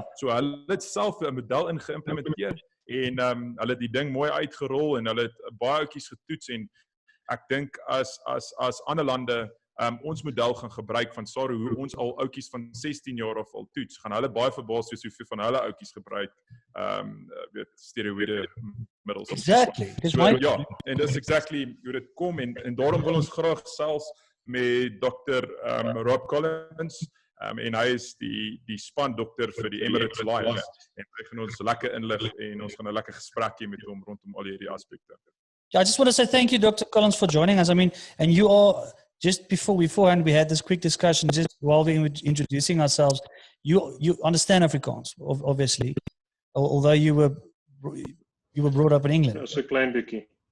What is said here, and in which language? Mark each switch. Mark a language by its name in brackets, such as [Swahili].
[Afrikaans] So hulle het self 'n model ingeïmplementeer, en hulle het die ding mooi uitgerol, en hulle het baie ouetjies getoets, en ek dink as ander lande ons model gaan gebruik van Saru, hoe ons al ouetjies van 16 jaar af al toets, gaan hulle baie verbaas wees hoeveel van hulle ouetjies gebruik, weet, steroïde middels. [English] Exactly. [Afrikaans] Ja, en dis exactly hoe dit kom, en daarom wil ons graag selfs met Dr. Rob Collins, en hy is die spandokter vir die Emirates Lions, en hy gaan ons lekker inlig, en ons gaan 'n lekker gesprek hê met hom rondom al hierdie aspekte. [English] Yeah, I just want to say thank you, Dr. Collins, for joining us. I mean, and you are, just beforehand, we had this quick discussion, just while we were introducing ourselves, you understand Afrikaans, obviously, although you were brought up in England. [Afrikaans] So klein bietjie.